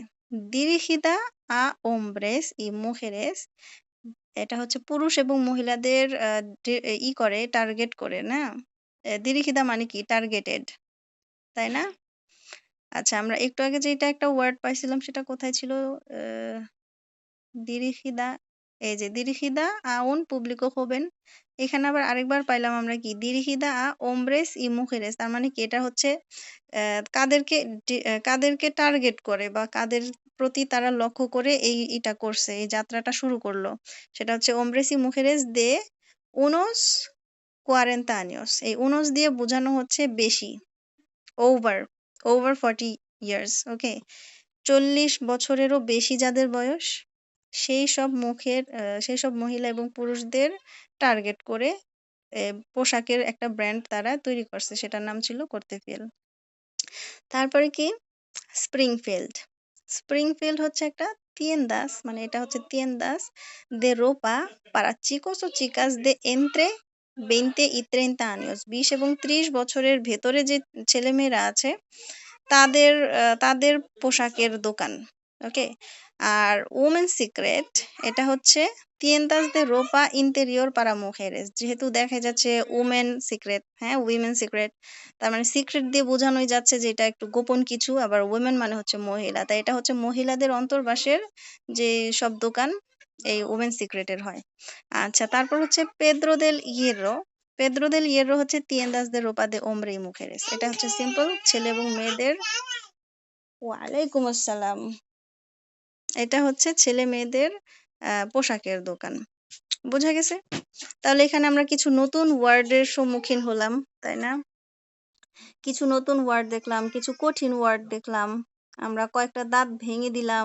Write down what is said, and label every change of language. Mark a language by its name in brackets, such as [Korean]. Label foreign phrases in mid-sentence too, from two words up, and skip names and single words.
[Spanish] dirigida a hombres y mujeres, [Bangla] এটা হচ্ছে পুরুষ এবং মহিলাদের করে, টার্গেট করে না। দিরিহিদা মানে কি? টার্গেটেড, তাই না? আচ্ছা, আমরা একটু আগে যেটা একটা ওয়ার্ড পাইছিলাম, সেটা কোথায় ছিল? দিরিহিদা এই যে [Spanish] dirigida a un público joven। [Bangla] এখানে আবার আরেকবার পাইলাম আমরা কি [Spanish] dirigida a hombres y mujeres, [Bangla] তার মানে কি এটা হচ্ছে কাদেরকে টার্গেট করে বা কাদের প্রতি তারা লক্ষ্য করে এটা করছে, এই যাত্রাটা শুরু করলো, সেটা হচ্ছে [Spanish] hombres y mujeres de unos 40 años। [Bangla] এই unos দিয়ে বোঝানো হচ্ছে বেশি, [English] over 40 years। [Bangla] ওকে, 40 বছরেরও বেশি যাদের বয়স, সেই সব মহিলা এবং পুরুষদের টার্গেট করে পোশাকের একটা ব্র্যান্ড তারা তৈরি করছে, সেটার নাম ছিল কর্তেফিয়েল। তারপরে কি স্প্রিংফিল্ড। স্প্রিংফিল্ড হচ্ছে একটা tiendas, মানে এটা হচ্ছে [Spanish] tiendas de ropa para chicos o chicas de entre 20 y 30 años। [Bangla] 20 এবং 30 বছরের ভেতরে যে ছেলেমেয়েরা আছে তাদের পোশাকের দোকান। ওকে, আর ওমেন সিক্রেট এটা হচ্ছে [Spanish] tiendas de ropa interior para mujeres। [Bangla] যেহেতু দেখা যাচ্ছে ওমেন সিক্রেট, হ্যাঁ উইমেন সিক্রেট, তার মানে সিক্রেট দিয়ে বোঝানোই যাচ্ছে যে এটা একটু গোপন কিছু, আবার ওমেন মানে হচ্ছে মহিলা, তাই এটা হচ্ছে মহিলাদের অন্তর্বাসের যে সব দোকান এই ওমেন সিক্রেটের হয়। আচ্ছা, তারপর হচ্ছে পেদ্রো দেল ইয়েরো। পেদ্রো দেল ইয়েরো হচ্ছে [Spanish] tiendas de ropa de hombre y mujeres। [Bangla] এটা হচ্ছে সিম্পল ছেলে এবং মেয়েদের। [Arabic] وعليكم السلام. [Bangla] এটা হচ্ছে ছেলে মেয়েদের পোশাকের দোকান। বোঝা গেছে? তাহলে এখানে আমরা কিছু নতুন ওয়ার্ডের সম্মুখীন হলাম, তাই না? কিছু নতুন ওয়ার্ড দেখলাম, কিছু কঠিন ওয়ার্ড দেখলাম, আমরা কয়েকটা দাঁত ভেঙে দিলাম।